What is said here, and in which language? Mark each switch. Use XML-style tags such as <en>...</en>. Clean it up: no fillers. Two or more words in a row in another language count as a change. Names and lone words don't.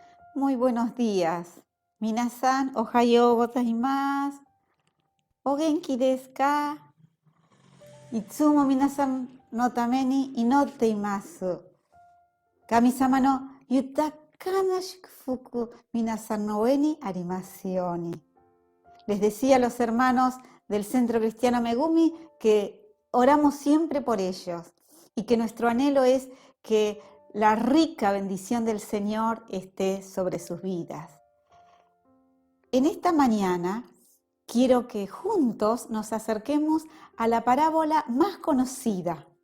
<es>Muy buenos días.</es> <ja>皆さん、おはようございます。お元気ですか? いつも皆さんのために祈っています. 神様の豊かな祝福皆さんの上にありますように.</ja> <es>Les decía a los hermanos del Centro Cristiano Megumi que oramos siempre por ellos y que nuestro anhelo es que la rica bendición del Señor esté sobre sus vidas. En esta mañana quiero que juntos nos acerquemos a la parábola más conocida.</es>